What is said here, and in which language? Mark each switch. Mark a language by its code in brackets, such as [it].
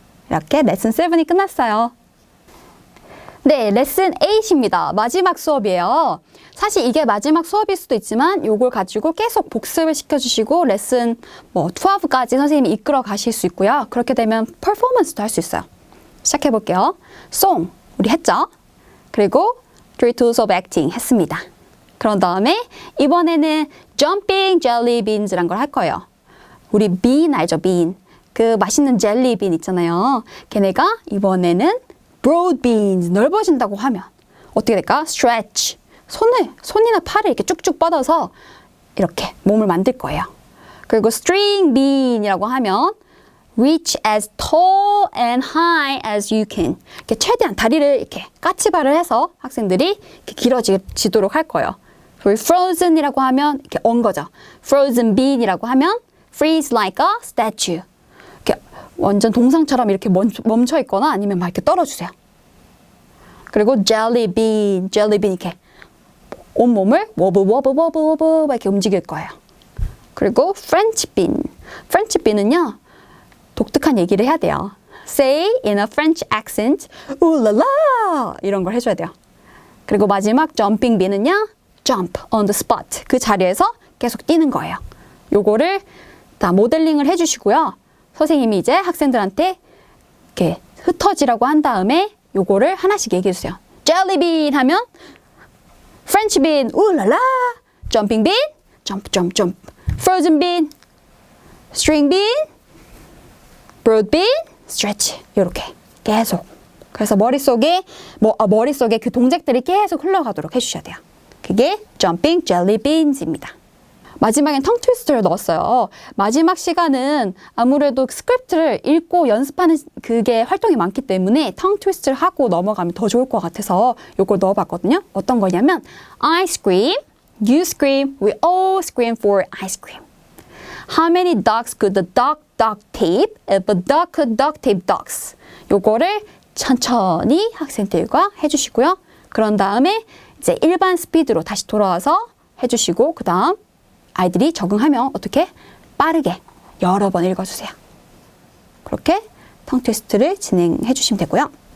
[ko] 이렇게 레슨 7이 끝났어요. 네, 레슨 8입니다. 마지막 수업이에요. 사실 이게 마지막 수업일 수도 있지만 이걸 가지고 계속 복습을 시켜주시고 레슨 12까지 선생님이 이끌어 가실 수 있고요. 그렇게 되면 퍼포먼스도 할 수 있어요. 시작해 볼게요. Song, 우리 했죠? 그리고 Three Tools of Acting 했습니다. 그런 다음에 이번에는 Jumping Jelly Beans란 걸 할 거예요. 우리 bean 알죠? bean. 그 맛있는 젤리 빈 있잖아요. 걔네가 이번에는 broad beans, 넓어진다고 하면 어떻게 될까? [en] stretch. [ko] 손이나 팔을 이렇게 쭉쭉 뻗어서 이렇게 몸을 만들 거예요. 그리고 string bean이라고 하면 [en] reach as tall and high as you can. [ko] 이렇게 최대한 다리를 이렇게 까치발을 해서 학생들이 이렇게 길어지도록 할 거예요. 그리고 frozen이라고 하면 이렇게 언 거죠. [en] frozen bean이라고 [ko] 하면 [en] freeze like a statue. [ko] 이렇게 완전 동상처럼 이렇게 멈춰 있거나 아니면 막 이렇게 떨어주세요. 그리고 jelly bean 이렇게 온몸을 워브 이렇게 움직일 거예요. 그리고 French bean은요 독특한 얘기를 해야 돼요. [en] Say in a French accent, ooh la la [ko] 이런 걸 해줘야 돼요. 그리고 마지막 jumping bean은요 [en] jump on the spot [ko] 그 자리에서 계속 뛰는 거예요. 요거를 다 모델링을 해주시고요. 선생님이 이제 학생들한테 이렇게 흩어지라고 한 다음에 요거를 하나씩 얘기해 주세요. Jelly bean 하면 French bean, 우라라. [en] Jumping bean, jump. Frozen bean, string bean, broad bean, stretch. [ko] 이렇게 계속. 그래서 머릿속에 그 동작들이 계속 흘러가도록 해주셔야 돼요. 그게 Jumping Jelly Beans입니다. 마지막엔 텅 트위스트를 넣었어요. 마지막 시간은 아무래도 스크립트를 읽고 연습하는 그게 활동이 많기 때문에 텅 트위스트를 하고 넘어가면 더 좋을 것 같아서 이걸 넣어봤거든요. [en] 어떤 거냐면 I scream, you scream, we all scream for ice cream. How many dogs could the dog tape if a dog could duct tape dogs? [ko] 요거를 천천히 학생들과 해주시고요. 그런 다음에 이제 일반 스피드로 다시 돌아와서 해주시고 그 다음 아이들이 적응하면 어떻게? 빠르게 여러 번 읽어주세요. 그렇게 텅 트위스트를 진행해 주시면 되고요.